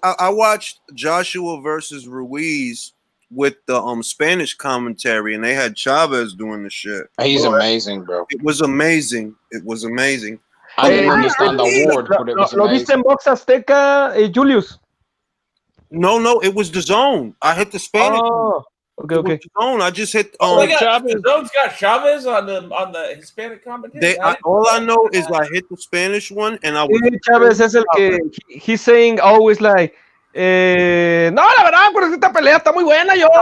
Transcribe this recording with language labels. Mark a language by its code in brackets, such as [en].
[en] I watched Joshua versus Ruiz with the Spanish commentary, and they had Chavez doing the shit. He's amazing, bro. It was amazing. I didn't understand the word, but it was amazing. [es] ¿Lo viste en Box Azteca, Julius? [en] No, it was the zone. I hit the Spanish. Oh. Okay. I just hit. The zone's got Chavez on the Hispanic commentary. All I know is I hit the Spanish one, and I was. [es] Chavez es el que [en] he's saying always like, [es] no, la verdad, por esta pelea está muy buena.